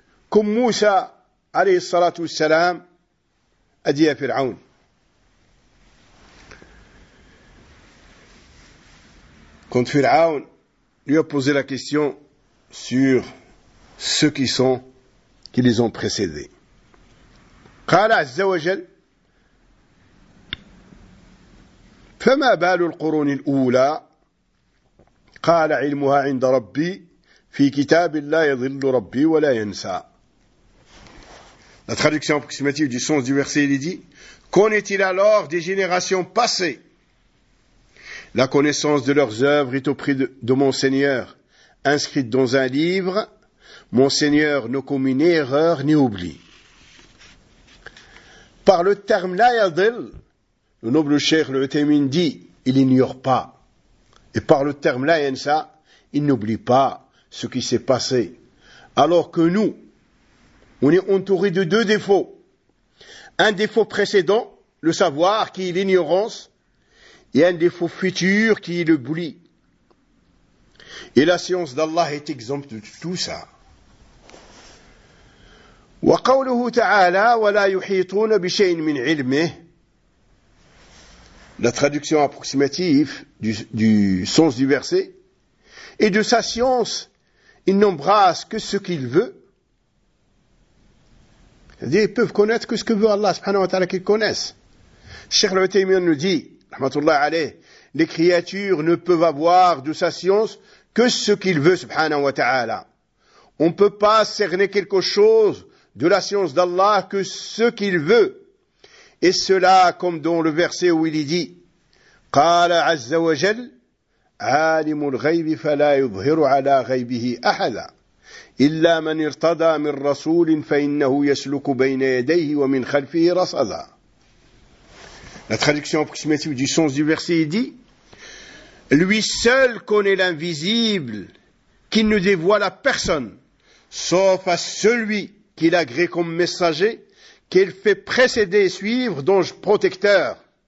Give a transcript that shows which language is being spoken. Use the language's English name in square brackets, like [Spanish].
[French] Comme Moussa, alayhi salatu salam, a dit à Pharaon. Quand Pharaon lui a posé la question sur ceux qui sont, qui les ont précédés. [Arabic] قال عز وجل فما بال القرون الأولى قال علمها عند ربي في كتاب لا يضل ربي ولا ينسى. [French] La traduction approximative du sens du verset, il dit, qu'en est-il alors des générations passées? La connaissance de leurs œuvres est auprès de mon Seigneur inscrite dans un livre. Mon Seigneur ne commet ni erreur ni oubli. Par le terme « la yadil », le noble cheikh le Uthaymin dit « il ignore pas ». Et par le terme « la yansa », il n'oublie pas ce qui s'est passé. Alors que nous, on est entouré de deux défauts. Un défaut précédent, le savoir, qui est l'ignorance, et un défaut futur, qui est l'oubli. Et la science d'Allah est exempte de tout ça. [Arabic] وقوله تعالى ولا يحيطون بشيء من علمه. [French] La traduction approximative du sens du verset et de sa science, il n'embrasse que ce qu'il veut. C'est-à-dire, ils peuvent connaître que ce que veut Allah, subhanahu wa ta'ala, qu'ils connaissent. Cheikh Al-Utaymiyyah nous dit, rahmatullah alayh, les créatures ne peuvent avoir de sa science que ce qu'il veut, subhanahu wa ta'ala. On ne peut pas cerner quelque chose de la science d'Allah que ce qu'il veut. Et cela, comme dans le verset où il y dit, [Arabic] قَالَ عَزَّ وَجَلْ عَالِمُ الْغَيْبِ فَلَا يُظْهِرُ عَلَى غَيْبِهِ أَحَدًا إِلَّا مَنْ اِرْتَضَى مِنْ رَسُولٍ فَإِنَّهُ يَسْلُكُ بَيْنَ يَدَيْهِ وَمِنْ خَلْفِهِ رَصَدًا. [French] La traduction approximative du sens du verset dit, lui seul connaît l'invisible, qu'il ne dévoile à personne, sauf à celui qu'il agrée comme messager, qu'elle fait précéder et suivre d'ange protecteur.